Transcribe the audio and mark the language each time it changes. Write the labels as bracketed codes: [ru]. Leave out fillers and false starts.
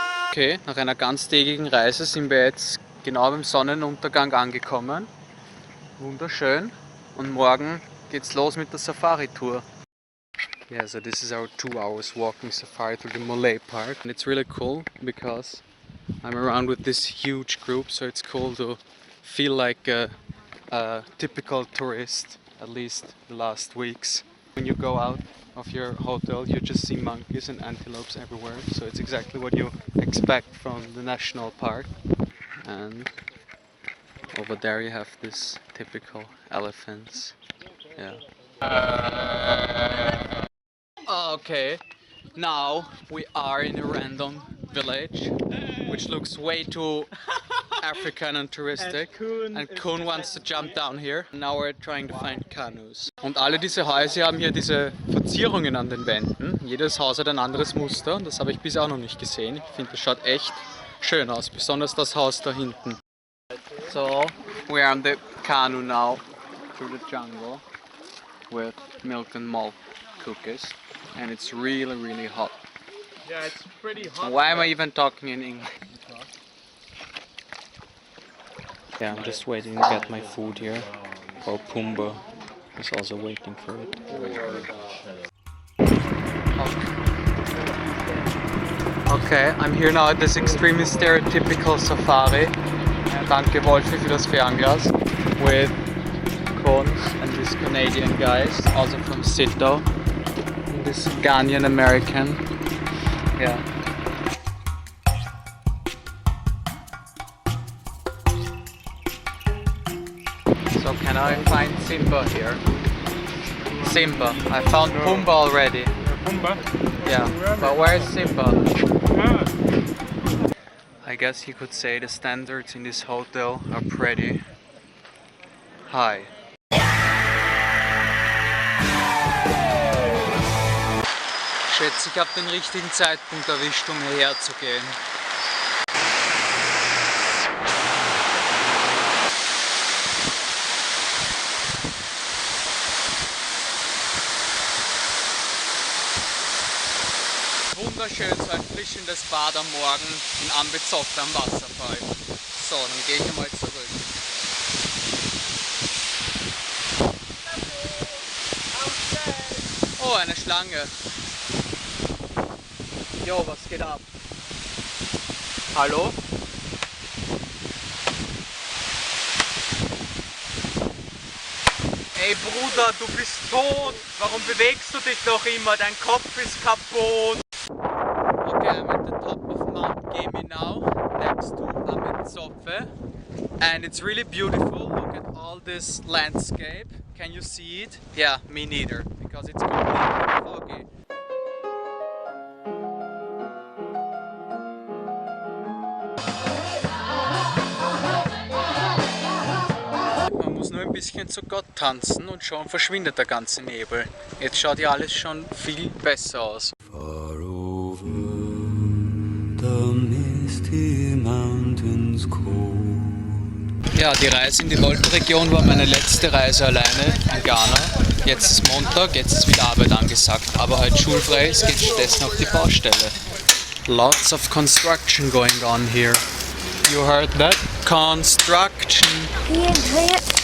[de] Okay, nach einer ganztägigen Reise sind wir jetzt genau beim Sonnenuntergang angekommen. Wunderschön. Und morgen geht's los mit der Safari-Tour. [en] Yeah, so this is our 2 hours walking safari to the Moline Park. And it's really cool because I'm around with this huge group, so it's cool to feel like a typical tourist, at least the last weeks. When you go out of your hotel, you just see monkeys and antelopes everywhere, so it's exactly what you expect from the national park. And over there you have this typical elephants. Yeah. Okay, now we are in a random village, which looks way too African and touristic. And Kuhn wants to jump down here. Now we're trying to find canoes. [de] Und alle diese Häuser haben hier diese Verzierungen an den Wänden. Jedes Haus hat ein anderes Muster und das habe ich bisher auch noch nicht gesehen. Ich finde, das schaut echt schön aus, besonders das Haus da hinten. [en] So, we're on the canoe now through the jungle with milk and malt cookies. And it's really, really hot. Yeah, it's pretty hot. Why am I even talking in English? Yeah, I'm just waiting to get my food here. Or Pumbaa is also waiting for it. Okay, Okay, I'm here now at this extremely stereotypical safari. [de] Danke Wolfi für das Fernglas. [en] With Koen and these Canadian guys, also from Sito. And this Ghanaian American. Yeah. So can I find Simba here? Simba. I found Pumbaa already. Pumbaa? Yeah, but where is Simba? I guess you could say the standards in this hotel are pretty high. [de] Ich schätze, ich habe den richtigen Zeitpunkt erwischt, um hierher zu gehen. Wunderschön, so ein frischendes Bad am Morgen in Ambizotto am Wasserfall. So, dann gehe ich einmal zurück. Oh, eine Schlange. Jo, was geht ab? Hallo? Ey Bruder, du bist tot! Warum bewegst du dich noch immer? Dein Kopf ist kaputt! [en] Okay, I'm at the top of Mount Gemi now, next to Ambizotto, and it's really beautiful. Look at all this landscape. Can you see it? Yeah, me neither, because it's completely foggy. [de] Man muss nur ein bisschen zu Gott tanzen und schon verschwindet der ganze Nebel. Jetzt schaut ja alles schon viel besser aus. Ja, die Reise in die Volta-Region war meine letzte Reise alleine in Ghana. Jetzt ist Montag, jetzt ist wieder Arbeit angesagt. Aber heute schulfrei, es geht stattdessen auf die Baustelle. [en] Lots of construction going on here. You heard that? Construction!